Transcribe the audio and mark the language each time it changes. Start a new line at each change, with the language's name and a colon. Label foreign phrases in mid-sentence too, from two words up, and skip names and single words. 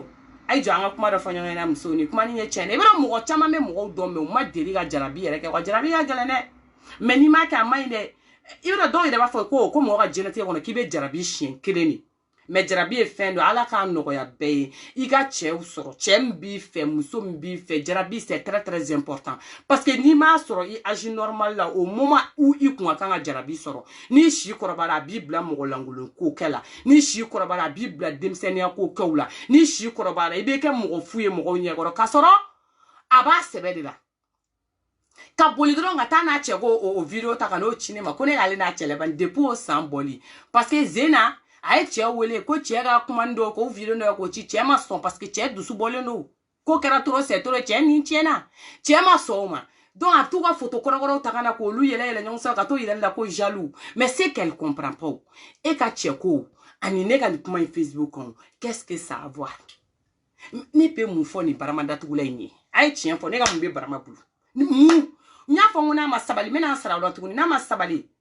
Bambara: a ye jɔ an ka kuma dɔ fɔ ɲɔgɔn ɲɛna muso ni kuma ni ye tiɲɛ ye i b'a dɔn mɔgɔ caman bɛ mɔgɔw dɔn mais u ma deli ka jarabi yɛrɛ kɛ wa jarabi ka gɛlɛn dɛ mais n'i m'a kɛ a man ɲi dɛ i b'a dɔn dɔw yɛrɛ b'a fɔ ko mɔgɔ ka diɲɛlatigɛ kɔnɔ k'i bɛ jarabi siɲɛ kelen de mais jarabi ye fɛn dɔ ala k'a nɔgɔya bɛɛ ye i ka cɛw sɔrɔ cɛ min b'i fɛ muso min b'i fɛ jarabi
French: c'est très très important parce que
Bambara: n'i m'a sɔrɔ i âge normal la
French: au moment où
Bambara: i kun ka kan ka jarabi sɔrɔ n'i si kɔrɔbayara a b'i bila mɔgɔ lankolon ko kɛ la n'i si kɔrɔbayara a b'i bila denmisɛnniya ko kɛw la n'i si kɔrɔbayara i bɛ kɛ mɔgɔ fu ye mɔgɔw ɲɛkɔrɔ k'a sɔrɔ a b'a sɛbɛ de la ka boli dɔrɔn ka taa n'a cɛ ko o video ta ka n'o ci ne ma ko ne k'ale n'a cɛ laban depuis o san bɔli parce que Zena a ye cɛ wele ko cɛ ka kuma dɔ ko video dɔ k'o ci cɛ ma sɔn parce que cɛ dusu bɔlen don ko kɛra
French: trop c'est trop
Bambara: cɛ ni tiɲɛna cɛ ma sɔn o ma donc a t'u ka photo kɔrɔkɔrɔw ta ka na k'olu yɛlɛ yɛlɛ ɲɔgɔn sanfɛ ka t'o yɛrɛ la ko jaloux
French: mais c'est qu'elle comprend pas
Bambara: e ka cɛ ko ani ne ka nin kuma in Facebook kɔnɔ
French: qu'est-ce que ça a voir
Bambara: ne bɛ mun fɔ nin Barama datugula in ye a ye tiɲɛ fɔ ne ka mun bɛ Barama bolo mun n y'a fɔ n ko n'a ma sabali n bɛna sara o la tuguni n'a ma sabali